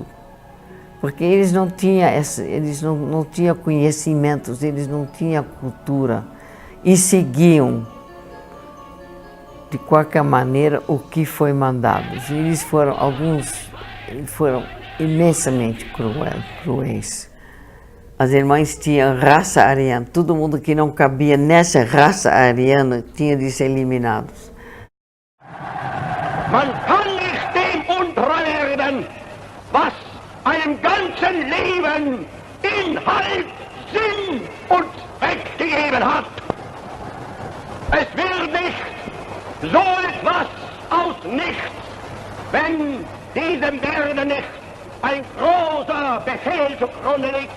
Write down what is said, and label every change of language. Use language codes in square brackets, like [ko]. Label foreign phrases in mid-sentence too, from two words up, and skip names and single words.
[pt] Porque eles não tinham, não tinham conhecimentos, eles não tinham cultura e seguiam, de qualquer maneira, o que foi mandado. E alguns foram imensamente cruéis. As irmãs tinham raça ariana, todo mundo que não cabia nessa raça ariana tinha de ser eliminado. [de] Man kann nicht dem untreu werden, was einem ganzen Leben Inhalt, Sinn und Zweck gegeben hat. Es wird nicht so etwas aus nichts, wenn diesem Werde nicht ein großer Befehl zugrunde liegt.